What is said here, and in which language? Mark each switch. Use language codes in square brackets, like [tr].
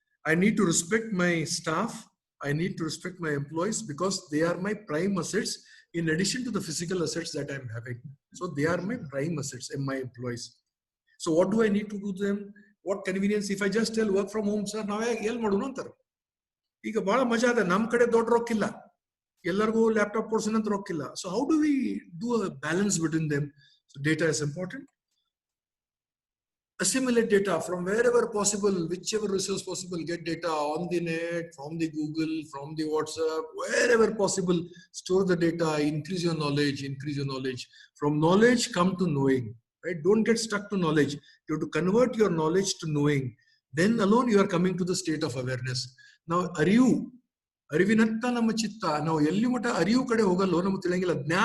[en] I need to respect my staff. I need to respect my employees because they are my prime assets in addition to the physical assets that I'm having. So they are my prime assets and my employees. So what do I need to do to them? What convenience? If I just tell work from home, sir, [kn] ನಾವೇ ಎಲ್ಲಿ ಮಾಡೋಣ ಅಂತಾರೆ. ಈಗ ಬಹಳ ಮಜಾ ಅದ, ನಮ್ ಕಡೆ ದೊಡ್ಡ ರೊಕ್ಕಿಲ್ಲ, ಎಲ್ಲರಿಗೂ laptop ಕೊಡ್ಸೋಣಂತ ರೊಕ್ಕಿಲ್ಲ. [en] So how do we do a balance between them? So data is important. Assimilate data from wherever possible, whichever resource possible. Get data on the net, from the Google, from the WhatsApp, wherever possible. Store the data, increase your knowledge, From knowledge, come to knowing, right? Don't get stuck to knowledge. You have to convert your knowledge to knowing. Then alone you are coming to the state of awareness. [kn] Now, ಅರಿವಿನತ್ತ ನಮ್ಮ ಚಿತ್ತ. ನಾವು ಎಲ್ಲಿ ಮಠ ಅರಿವು ಕಡೆ ಹೋಗಲ್ಲೋ ನಮ್ಗೆ ತಿಳಿಯಂಗಿಲ್ಲ.